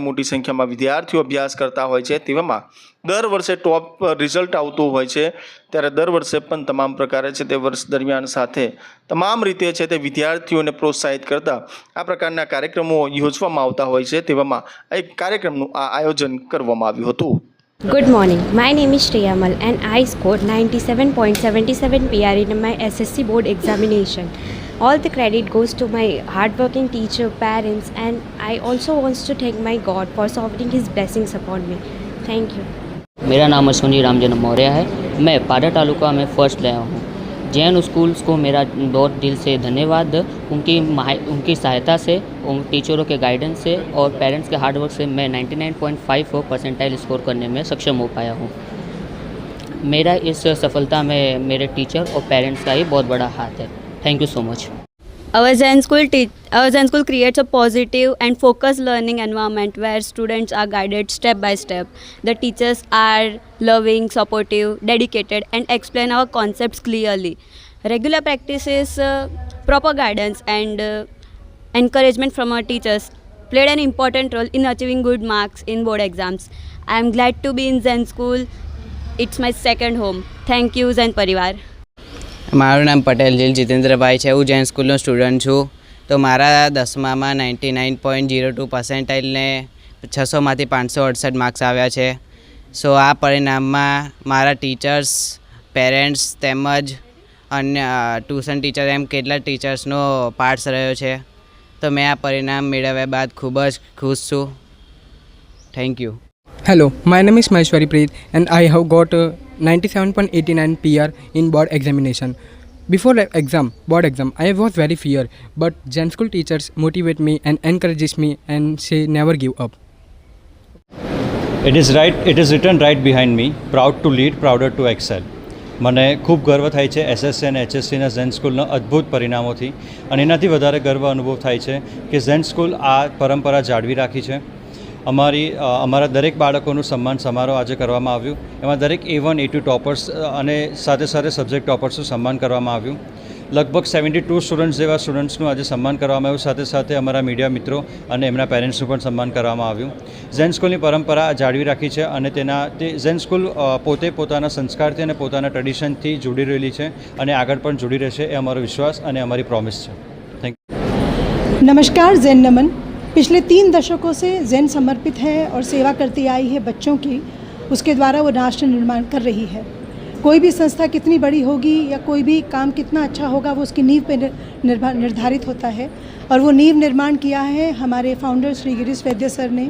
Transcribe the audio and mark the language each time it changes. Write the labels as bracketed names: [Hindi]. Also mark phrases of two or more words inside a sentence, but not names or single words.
[Gujarati] મોટી સંખ્યામાં વિદ્યાર્થીઓ અભ્યાસ કરતા હોય છે, તેવામાં દર વર્ષે ટોપ રિઝલ્ટ આવતું હોય છે, ત્યારે દર વર્ષે પણ તમામ પ્રકારે છે તે વર્ષ દરમિયાન સાથે તમામ રીતે છે તે વિદ્યાર્થીઓને પ્રોત્સાહિત કરતા આ પ્રકારના કાર્યક્રમો યોજવામાં આવતા હોય છે। તેવામાં એક કાર્યક્રમનું આ આયોજન કરવામાં આવ્યું હતું। [English] Good morning. My name is Shreyamal and I scored 97.77 PR in my SSC board examination. All the credit goes to my hardworking teacher, parents, and I also want to thank my God for showering His blessings upon me. Thank you. [Hindi] मेरा नाम अश्विनी रामजन्म मौर्य है। मैं पाडा तालुका में फर्स्ट लाया हूँ। जैन स्कूल्स को मेरा बहुत दिल से धन्यवाद। उनकी सहायता से, उन टीचरों के गाइडेंस से और पेरेंट्स के हार्डवर्क से मैं 99.54 परसेंटाइल स्कोर करने में सक्षम हो पाया हूँ। मेरा इस सफलता में मेरे टीचर और पेरेंट्स का ही बहुत बड़ा हाथ है। [English] Thank you so much. Our Zen school creates a positive and focused learning environment where students are guided step by step. The teachers are loving, supportive, dedicated and explain our concepts clearly. Regular practices, proper guidance and encouragement from our teachers played an important role in achieving good marks in board exams. I am glad to be in Zen school. It's my second home. Thank you Zen પરિવાર। [Gujarati] મારું નામ પટેલ જીલ જીતેન્દ્રભાઈ છે। હું જૈન સ્કૂલનો સ્ટુડન્ટ છું। તો મારા 10મામાં 99.02 પરસેન્ટાઇલને 600માંથી 568 માર્ક્સ આવ્યા છે। સો આ પરિણામમાં મારા ટીચર્સ, પેરેન્ટ્સ તેમજ અન્ય ટ્યુશન ટીચર એમ કેટલા ટીચર્સનો પાર્ટ્સ રહ્યો છે। તો મેં આ પરિણામ મેળવ્યા બાદ ખૂબ જ ખુશ છું। [English] Thank you. Hello, my name is Maheshwari Preet and I have got 97.89 PR in board examination. Before board exam, I was very fear, but Zen school teachers motivate me and encourages me and say never give up. It is written right behind me, proud to lead, prouder to excel. [Gujarati] મને ખૂબ ગર્વ થાય છે એસએસસી અને એચએસસીના ઝેન સ્કૂલના અદ્ભુત પરિણામોથી અને એનાથી વધારે ગર્વ અનુભવ થાય છે કે ઝેન સ્કૂલ આ પરંપરા જાળવી રાખી છે। અમારા દરેક બાળકોનું સન્માન સમારોહ આજે કરવામાં આવ્યું। એમાં દરેક A1, A2 ટોપર્સ અને સાથે સાથે સબ્જેક્ટ ટોપર્સનું સન્માન કરવામાં આવ્યું। લગભગ 72 સ્ટુડન્ટ્સ જેવા સ્ટુડન્ટ્સનું આજે સન્માન કરવામાં આવ્યું। સાથે સાથે અમારા મીડિયા મિત્રો અને એમના પેરેન્ટ્સનું પણ સન્માન કરવામાં આવ્યું। ઝેન સ્કૂલની પરંપરા જાળવી રાખી છે અને તે ઝેન સ્કૂલ પોતે પોતાના સંસ્કારથી અને પોતાના ટ્રેડિશનથી જોડી રહેલી છે અને આગળ પણ જોડી રહેશે એ અમારો વિશ્વાસ અને અમારી પ્રોમિસ છે। [English] Thank you. [Hindi] नमस्कार, ज़ेन नमन। पिछले 3 दशकों से ज़ेन समर्पित है और सेवा करती आई है बच्चों की। उसके द्वारा वो राष्ट्र निर्माण कर रही है। कोई भी संस्था कितनी बड़ी होगी या कोई भी काम कितना अच्छा होगा वो उसकी नींव पे निर्धारित होता है। और वो नींव निर्माण किया है हमारे फाउंडर श्री गिरीश वैद्य सर ने।